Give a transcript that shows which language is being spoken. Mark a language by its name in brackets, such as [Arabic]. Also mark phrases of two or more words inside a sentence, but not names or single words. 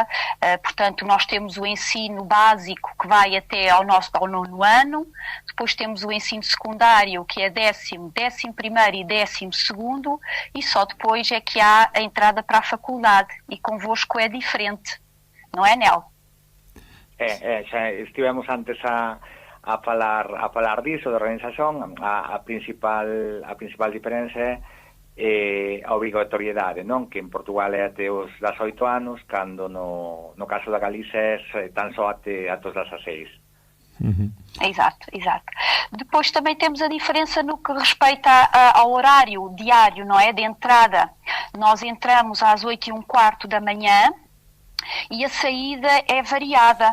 [Portuguese] Portanto, nós temos o ensino básico, que vai até ao 9º ano, depois temos o ensino secundário, que é 10º, 11º e 12º, e só depois é que há a entrada para a faculdade, e convosco é diferente, não é, Nel? [Galician] Xa estivemos antes a falar disso, da organización. A principal diferenza é a obrigatoriedade, non? Que en Portugal é até os 18 anos, cando no caso da Galicia é tan só até os 16. [Portuguese] Exato. Depois também temos a diferença no que respeita ao horário diário, não é? De entrada. Nós entramos às 8h15 da manhã e a saída é variada.